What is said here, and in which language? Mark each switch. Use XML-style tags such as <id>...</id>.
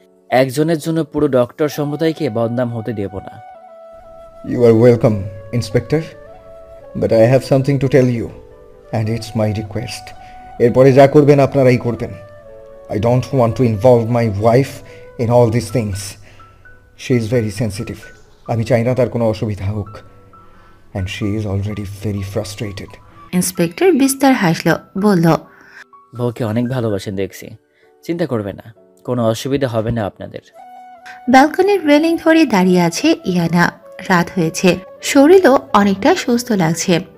<bn>একজনের জন্য পুরো ডক্টর সম্প্রদায়কে বদনাম হতে দেব না।</bn> <en>You are welcome, Inspector. But I have something to tell you, and it's my request.</en> <bn>এরপরে যা করবেন আপনারাই করবেন।</bn> <en>I don't want to involve my wife in all these things. She is very sensitive.</en> <bn>আমি চাই না তার কোনো অসুবিধা হোক,</bn> <en>and she is already very frustrated.</en> <bn>Inspector বিস্তার হাসল, বলল, বউকে অনেক ভালোবাসেন দেখছি, চিন্তা করবে না, কোনো অসুবিধা হবে না আপনাদের। ব্যালকনির রেলিং ধরে দাঁড়িয়ে আছে ইয়ানা। রাত হয়েছে, শরীরও অনেকটা সুস্থ লাগছে।</bn>